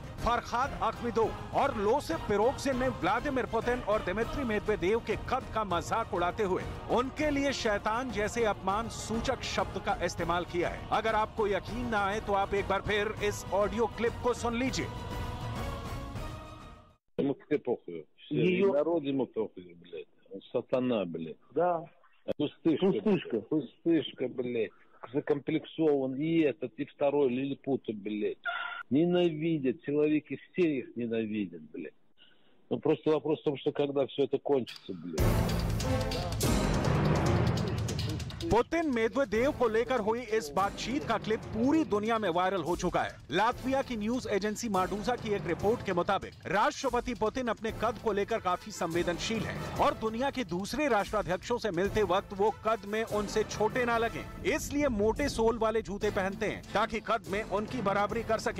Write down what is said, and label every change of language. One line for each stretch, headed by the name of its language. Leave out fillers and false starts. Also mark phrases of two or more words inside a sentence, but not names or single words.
Hindi: फरहाद अख्मीदोव और लोसेफ पेरोगजिन ने व्लादिमीर पुतिन और दिमित्री मेदवेदेव के कद का मजाक उड़ाते हुए उनके लिए शैतान जैसे अपमान सूचक शब्द का इस्तेमाल किया है। अगर आपको यकीन ना आए तो आप एक बार फिर इस ऑडियो क्लिप को सुन लीजिए।
Russian: Сатана, блядь. Да. Пустышка, блядь. Закомплексован и этот, и второй лилипут, блядь. Ненавидят, человеки все их ненавидят, блядь. Ну просто вопрос в том, что когда все это кончится, блядь.
Hindi: पुतिन मेदवेदेव को लेकर हुई इस बातचीत का क्लिप पूरी दुनिया में वायरल हो चुका है। लात्विया की
English: news agency
Hindi: माडूजा की एक रिपोर्ट के मुताबिक राष्ट्रपति पुतिन अपने कद को लेकर काफी संवेदनशील हैं और दुनिया के दूसरे राष्ट्राध्यक्षों से मिलते वक्त वो कद में उनसे छोटे ना लगें, इसलिए मोटे सोल वाले जूते पहनते हैं ताकि कद में उनकी बराबरी कर सकें।